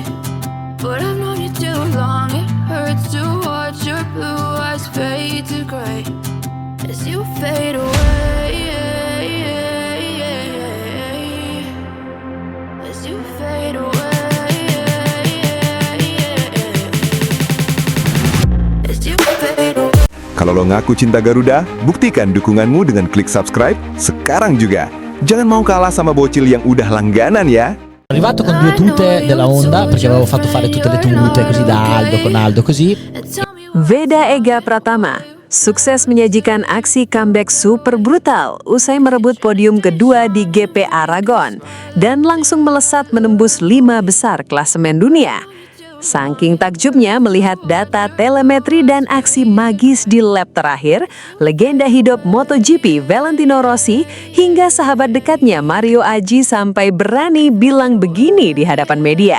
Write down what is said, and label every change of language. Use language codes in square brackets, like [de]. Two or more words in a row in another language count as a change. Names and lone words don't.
[en] But I've known you too long, it hurts to watch your blue eyes fade to gray as you fade away. As you fade away. As you fade away. [id] Kalau lo ngaku cinta Garuda, buktikan dukunganmu dengan klik subscribe sekarang juga. Jangan mau kalah sama bocil yang udah langganan ya. [it] Arrivato con 2 tute della Honda perché avevo fatto fare tutte le tute così da Aldo, con Aldo così. [id] Veda Ega Pratama sukses menyajikan aksi comeback super brutal usai merebut podium kedua di GP Aragon dan langsung melesat menembus 5 besar klasemen dunia. Saking takjubnya melihat data telemetri dan aksi magis di lap terakhir, legenda hidup MotoGP Valentino Rossi hingga sahabat dekatnya Mario Aji sampai berani bilang begini di hadapan media.